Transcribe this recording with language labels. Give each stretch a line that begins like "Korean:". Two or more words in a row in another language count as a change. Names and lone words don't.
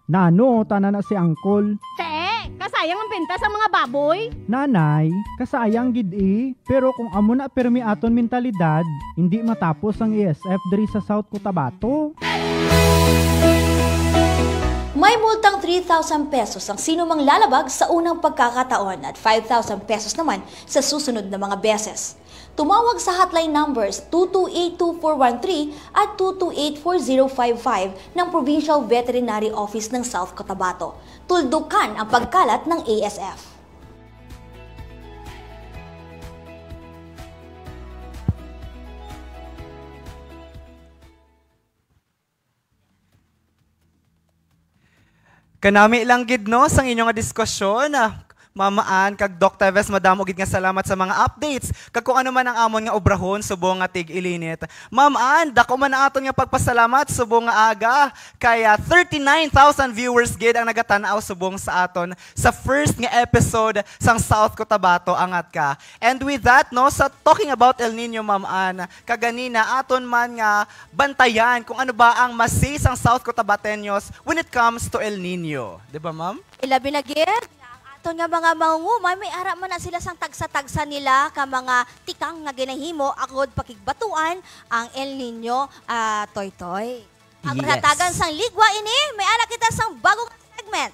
Hiligaynon: Nano, tanan na si Angkol. Kasayang ang benta sa mga baboy? Nanay, kasayang gid pero kung amo na permi aton mentalidad, hindi matapos ang ASF diri sa South Cotabato.
Filipino: May multang 3,000 pesos ang sino mang lalabag sa unang pagkakataon at 5,000 pesos naman sa susunod na mga beses. Tumawag sa hotline numbers 2282413 at 2284055 ng Provincial Veterinary Office ng South Cotabato. Tuldukan ang pagkalat ng ASF.
Hiligaynon: Kanami lang gid no sang inyong diskusyon. Mama Ann, kag Doc Teves, madamo gid nga salamat sa mga updates. Kag kung ano man ang amon nga obrahon subong nga tig-ilinit. Ma'am Ann, dako man aton nga pagpasalamat subong nga aga. Kaya 39,000 viewers gid ang nagatanaw subong sa aton sa first nga episode sang South Cotabato Angat Ka.
English: And with that,
Hiligaynon: no, sa
English: talking about
Hiligaynon: El Nino, Ma'am Ann, kaganina aton man nga bantayan kung ano ba ang masi sang South Cotabateños
English: when it comes to
Hiligaynon: El Nino. 'Di ba, Ma'am? Ilabi na gid Ito nga mga mangungumay, may ara man na sila sang tagsa-tagsa nila ka mga tikang nga ginahimo akod pakigbatuan ang El Nino Toy-Toy. Ang hatagan sang ligwa ini, may ara kita sang bagong segment.